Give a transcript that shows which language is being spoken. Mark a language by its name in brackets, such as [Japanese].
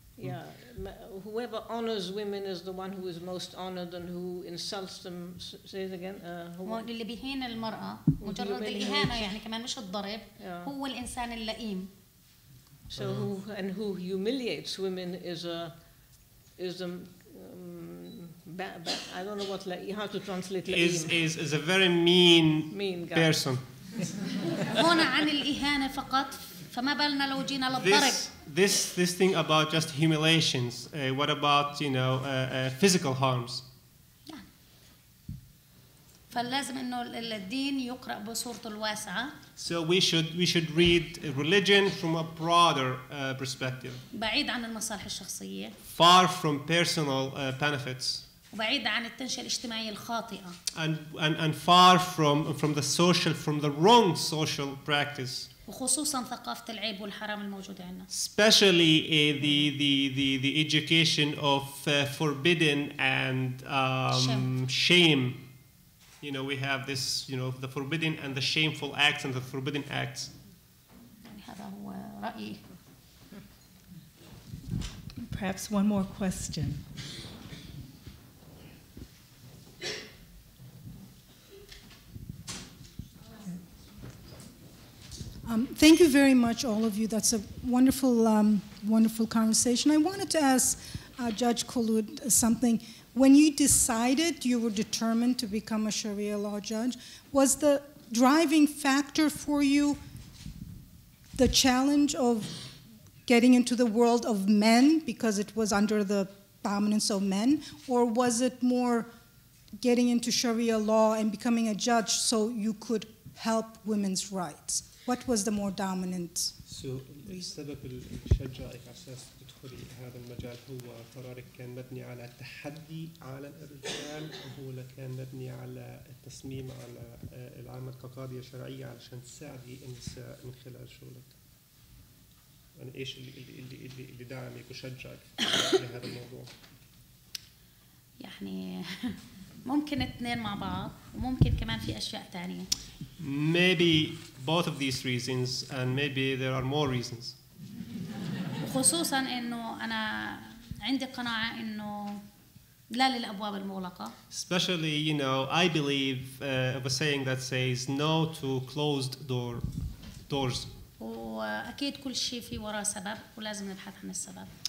[English] Yeah, whoever honors women is the one who is most honored, and who insults them. Say it again. [Arabic] اللي بيهين المرأة مجرد الإهانة يعني كمان مش الضرب هو الإنسان اللئيم. [English] So who humiliates women is I don't know what how to translate is a very mean person. [Arabic] هنا عن الإهانة فقط. فما بالنا لو جينا للضرب. [English] This thing about just humiliations. What about physical harms? [Arabic] فلازم إنه الدين يقرأ بصورته الواسعة. [English] So we should read religion from a broader perspective. [Arabic] بعيد عن المصالح الشخصية. [English] Far from personal benefits. [Arabic] وبعيد عن التنشئة الاجتماعية الخاطئة. [English] And far from the wrong social practice. [Arabic] وخصوصا ثقافة العيب والحرام الموجودة عندنا. [English] Especially the education of forbidden and shame. You know, we have this, you know, the forbidden and the shameful acts and the forbidden acts. [Arabic] يعني هذا هو رأيي. [English] Perhaps one more question. Thank you very much, all of you. That's a wonderful, wonderful conversation. I wanted to ask Judge Khulud something. When you decided you were determined to become a Sharia law judge, was the driving factor for you the challenge of getting into the world of men because it was under the dominance of men, or was it more getting into Sharia law and becoming a judge so you could help women's rights? What was the more dominant? [Arabic] السبب اللي شجعك على أساس تدخلي هذا المجال هو قرارك كان مبني على تحدي عالم الرجال، أو هو كان مبني على التصميم على العمل كقاضية شرعية علشان تساعدي النساء من خلال شغلك؟ يعني إيش اللي دعمك وشجعك لهذا الموضوع؟ يعني ممكن اثنين مع بعض وممكن كمان في أشياء تانية. [English] Maybe both of these reasons, and maybe there are more reasons. [Arabic] خصوصا إنه أنا عندي قناعة إنه لا للأبواب المغلقة. [English] Especially, you know, I believe of a saying that says no to closed doors. [Arabic] وأكيد كل شيء في وراه سبب ولازم نبحث عن السبب.